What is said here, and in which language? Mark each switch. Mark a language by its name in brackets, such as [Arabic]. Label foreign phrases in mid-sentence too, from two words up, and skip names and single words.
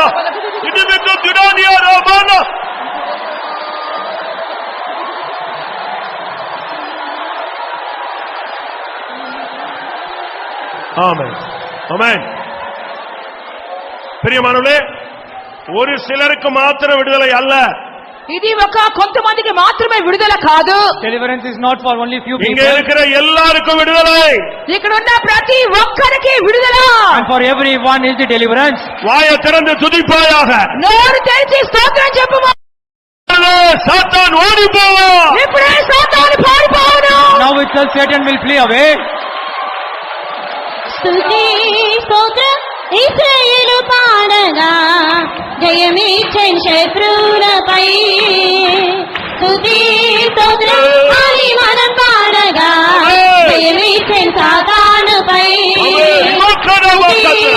[Tamil] Idibito tiranya rabana. Amen. Amen. பிரியமானவர்களே, ஒரு சிலருக்கு மாத்திரம் விடுதலை அல்ல. [Telugu] ఇది ఒక కొంతమందికి మాత్రమే విడుదల కాదు. [English] Deliverance is not for only few people. [Tamil] இங்க இருக்கிற எல்லாருக்கும் விடுதலை. [Telugu] ఇక్కడ ఉన్న ప్రతి ఒక్కరికి విడుదల. [English] And for everyone is the deliverance. [Tamil] வாயை திறந்து துதிப்பாயாக. [Telugu] నోరు తెరిచి స్తోత్రం చెప్పుమా. [Tamil] சாத்தான் ஓடி போவான். [Telugu] ఇప్పుడే సాతాను పారిపోవును. [English] Now itself Satan will flee away. [Telugu] స్తుతి స్తోత్రం ఇశ్రాయేలు పాడగా జయమిచ్చెను శత్రువులపై స్తుతి స్తోత్రం అని మనం పాడగా జయమిచ్చెను సాతానుపై స్తుతి